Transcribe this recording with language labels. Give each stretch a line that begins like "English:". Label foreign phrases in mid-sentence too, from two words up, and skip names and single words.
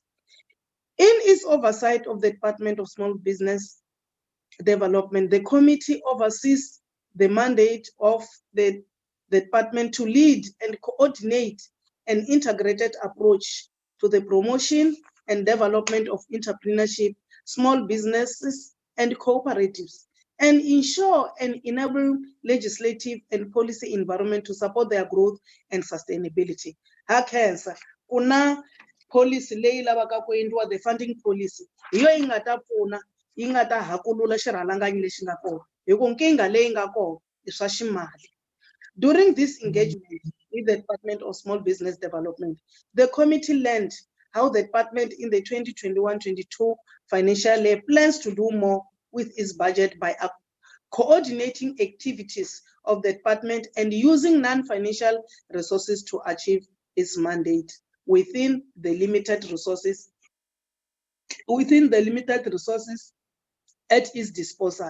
English: In its oversight of the Department of Small Business Development, the committee oversees the mandate of the department to lead and coordinate an integrated approach to the promotion and development of entrepreneurship, small businesses, and cooperatives, and ensure and enable legislative and policy environment to support their growth and sustainability.
Tsonga: Hakensa, kuna policy leyi lavaka ku endliwa,
English: the funding policy,
Tsonga: hi yo yi nga ta pfuna, yi nga ta hakulula xirhalanganyi lexi nga kona. Hi ku nkinga leyi nga kona i swa ximali.
English: During this engagement with the Department of Small Business Development, the committee learned how the department in the 2021-22 financial year plans to do more with its budget by coordinating activities of the department and using non-financial resources to achieve its mandate within the limited resources at its disposal.